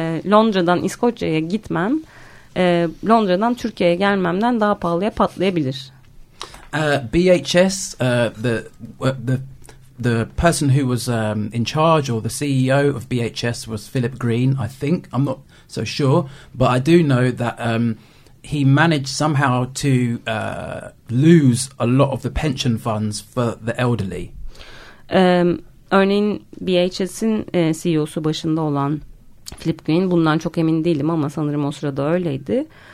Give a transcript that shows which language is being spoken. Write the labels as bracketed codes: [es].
[tr] Londra'dan İskoçya'ya gitmem, Londra'dan Türkiye'ye gelmemden daha pahalıya patlayabilir. [en] BHS, the the person who was in charge or the CEO of BHS was Philip Green, I think. I'm not so sure, but I do know that he managed somehow to lose a lot of the pension funds for the elderly. [tr] Örneğin BHS'in CEO'su başında olan Philip Green, bundan çok emin değilim ama sanırım o sırada öyleydi.